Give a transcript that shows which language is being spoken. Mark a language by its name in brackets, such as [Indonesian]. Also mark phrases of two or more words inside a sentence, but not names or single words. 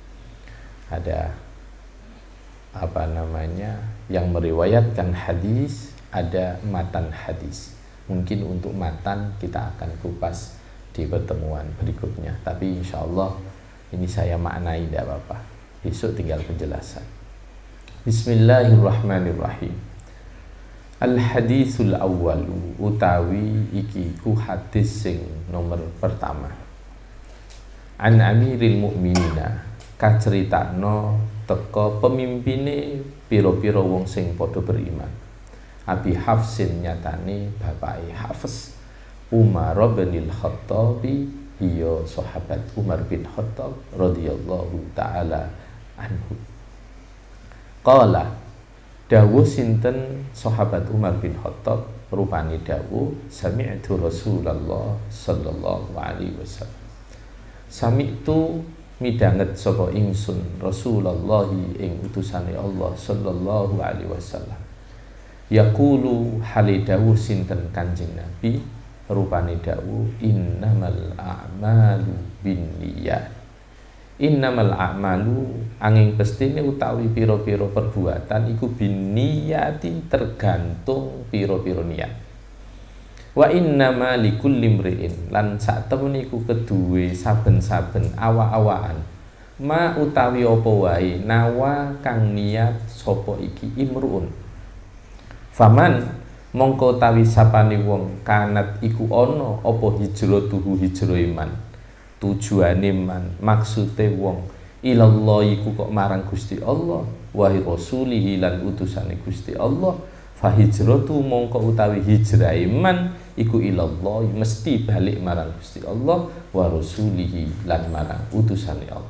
[Indonesian] Ada apa namanya yang meriwayatkan hadis, ada matan hadis. Mungkin untuk matan kita akan kupas di pertemuan berikutnya, tapi [Arabic] insya Allah [Indonesian] ini saya maknai, tidak apa-apa. Besok tinggal penjelasan. Bismillahirrahmanirrahim. [Arabic] Al-hadisul awwalu [Javanese] utawi iki ku hadis sing nomor pertama. [Arabic] An amiril mu'minina [Javanese] kaceritakno teko pemimpine pira-pira wong sing padha beriman. Abi Hafsin nyatane bapake Hafs Umar bin Khattabi, iya sahabat Umar bin Khattab [Arabic] radhiyallahu taala anhu. [Javanese] Qala dawuh sinten sahabat Umar bin Khattab rupane dawuh [Arabic] sami'tu Rasulullah sallallahu alaihi wasallam. [Javanese] Sami'tu midanget sapa ingsun Rasulullah ing utusane Allah [Arabic] sallallahu alaihi wasallam. [Javanese] Yaqulu halidawu sinten Kanjeng Nabi rupane dawuh [Arabic] innamal a'malu binniyat. Innamal a'malu [Javanese] angin pestine utawi pira-pira perbuatan iku binniyati tergantung pira-pira niat. [Arabic] Wa innama likulli imri'in [Javanese] lan sak temene iku keduwe saben-saben awak-awakan ma utawi apa wae nawa kang niat sapa iki imruun. Faman mongko tawi sapane wong kanat iku ana apa hijratuhu hijrah iman, tujuane man maksude wong ilallah iku kok marang Gusti Allah [Arabic] wa rasulihi [Javanese] lan utusane Gusti Allah, [Arabic] fa hijratu [Javanese] mongko utawi hijrah iman iku ilallah mesti balik marang Gusti Allah [Arabic] wa rasulihi [Javanese] lan marang utusane Allah.